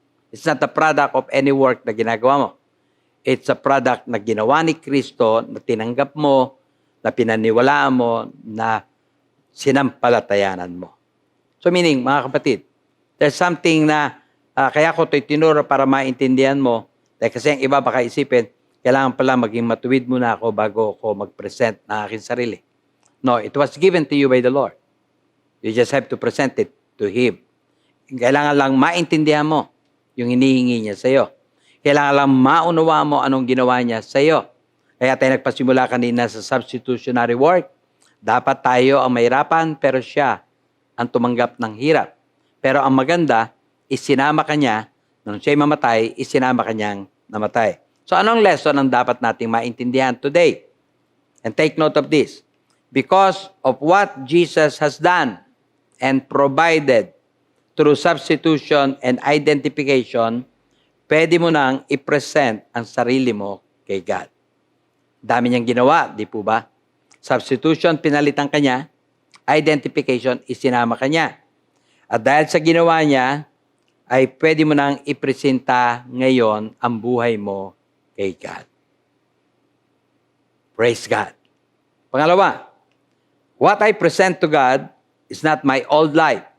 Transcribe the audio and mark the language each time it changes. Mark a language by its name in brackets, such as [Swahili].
[English] It's not a product of any work [Filipino] na ginagawa mo. [English] It's a product [Filipino] na ginawa ni Kristo, na tinanggap mo, na pinaniwalaan mo, na sinampalatayanan mo. So meaning, mga kapatid, [English] there's something [Filipino] na kaya ko ito'y tinuro para maintindihan mo. Dahil kasi ang iba baka isipin, kailangan pala maging matuwid muna ako bago ako mag-present ng aking sarili. [English] No, it was given to you by the Lord. You just have to present it to Him. [Filipino] Kailangan lang maintindihan mo yung hinihingi niya sa iyo. Kailangan lang maunawa mo anong ginawa niya sa iyo. Kaya tayo nagpasimula kanina sa substitutionary work. Dapat tayo ang mahirapan, pero siya ang tumanggap ng hirap. Pero ang maganda, isinama kanya, nung siya'y mamatay, isinama kanyang namatay. So anong lesson ang dapat nating maintindihan today? [English] And take note of this. Because of what Jesus has done and provided through substitution and identification, [Filipino] pwede mo nang i-present ang sarili mo kay God. Dami niyang ginawa, di po ba? Substitution, pinalitan kanya. Identification, isinama kanya. At dahil sa ginawa niya, ay pwede mo nang ipresenta ngayon ang buhay mo kay God. [English] Praise God. Pangalawa, what I present to God is not my old life.